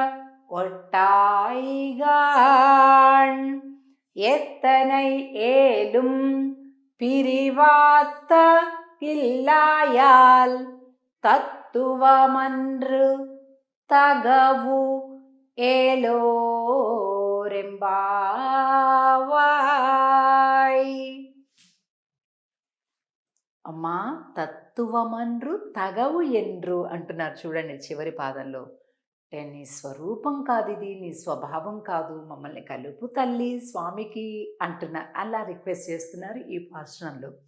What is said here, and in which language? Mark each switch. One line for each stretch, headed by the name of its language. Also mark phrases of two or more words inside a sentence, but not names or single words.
Tamil: ஒட்டாய்கான் எத்தனை ஏலும் பிரிவாத்த இல்லாயால் தத்துவமன்று தகவு ఏలోరెంబావాయ్.
Telugu: అమ్మా
Tamil: தத்துவமன்று தகவு என்று
Telugu: అంటున్నారు చూడండి చివరి పాదంలో. అంటే నీ స్వరూపం కాదు ఇది, నీ స్వభావం కాదు, మమ్మల్ని కలుపు తల్లి స్వామికి అంటున్నారు. అలా రిక్వెస్ట్ చేస్తున్నారు ఈ పాశ్రంలో.